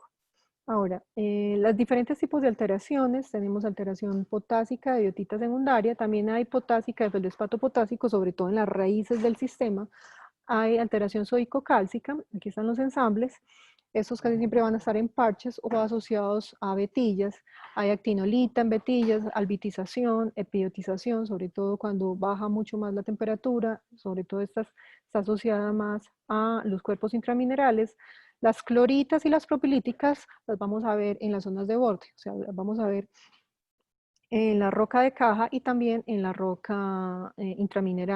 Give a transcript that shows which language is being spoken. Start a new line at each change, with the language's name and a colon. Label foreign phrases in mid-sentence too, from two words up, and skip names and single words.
Spanish: Ahora, los diferentes tipos de alteraciones, tenemos alteración potásica de biotita secundaria, también hay potásica de feldespato potásico, sobre todo en las raíces del sistema. Hay alteración sódico-cálcica, aquí están los ensambles, estos casi siempre van a estar en parches o asociados a vetillas. Hay actinolita en vetillas, albitización, epiotización, sobre todo cuando baja mucho más la temperatura, sobre todo esta está asociada más a los cuerpos intraminerales. Las cloritas y las propilíticas las vamos a ver en las zonas de borde, o sea, las vamos a ver en la roca de caja y también en la roca intramineral.